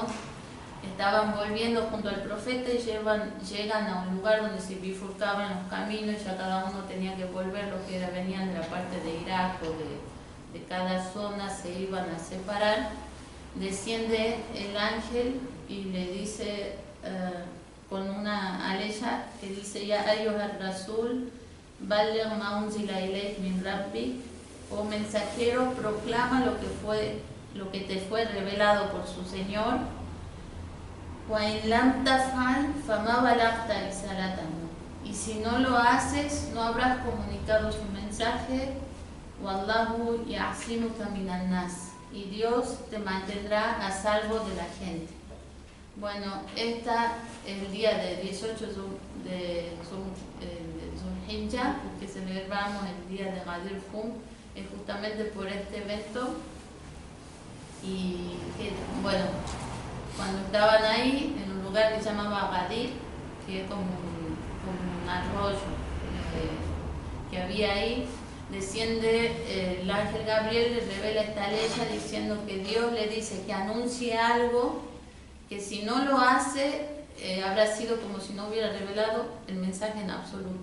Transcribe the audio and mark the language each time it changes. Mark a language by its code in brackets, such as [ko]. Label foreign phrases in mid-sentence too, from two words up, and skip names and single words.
[es] Estaban volviendo junto al profeta y llegan a un lugar donde se bifurcaban los caminos, ya cada uno tenía que volver, los que venían de la parte de Irak o de cada zona se iban a separar. Desciende el ángel y le dice con una aleya que dice: [ar] يا أيها الرسول، بلغ ما أنزل إليك من ربك, [es] o mensajero, proclama lo que te fue revelado por su Señor. Y si no lo haces, no habrás comunicado su mensaje. [ar] والله يعصمك من الناس. [es] Y Dios te mantendrá a salvo de la gente. Bueno, el día de 18 de Zulhijja, que celebramos el día de Ghadir Hum, es justamente por este evento. Y bueno, cuando estaban ahí, en un lugar que se llamaba Ghadir, que es como un arroyo que había ahí, desciende el ángel Gabriel, le revela esta ley diciendo que Dios le dice que anuncie algo, que si no lo hace, habrá sido como si no hubiera revelado el mensaje en absoluto.